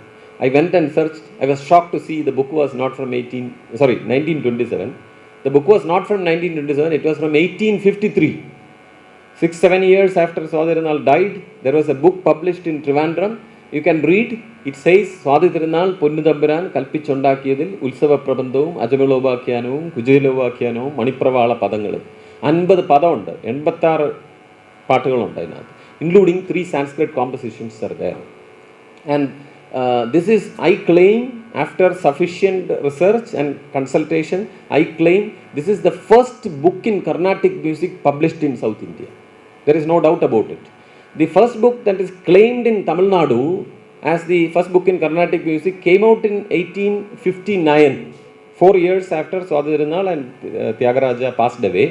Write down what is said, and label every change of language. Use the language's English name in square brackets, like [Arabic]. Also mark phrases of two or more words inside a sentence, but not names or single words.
[English] I went and searched. I was shocked to see the book was not from 1927. The book was not from 1927. It was from 1853. 6-7 years after Swadhirinal died, there was a book published in Trivandrum. You can read. It says, Swadhirinal Punnudambiran Kalpichondakiyadil Ulsava Prabandhavum Ajamilovakyanavum Kujayilovakyanavum Manipravala Padangalu. [Malayalam] 50 പദം ഉണ്ട്, 86 പാട്ടുകൾ ഉണ്ട് അതിനകത്ത്, [English] including 3 Sanskrit compositions are there. And this is, I claim, after sufficient research and consultation, I claim this is the first book in Carnatic music published in South India. There is no doubt about it. The first book that is claimed in Tamil Nadu as the first book in Carnatic music came out in 1859, 4 years after Swadhirinal and Tyagaraja passed away.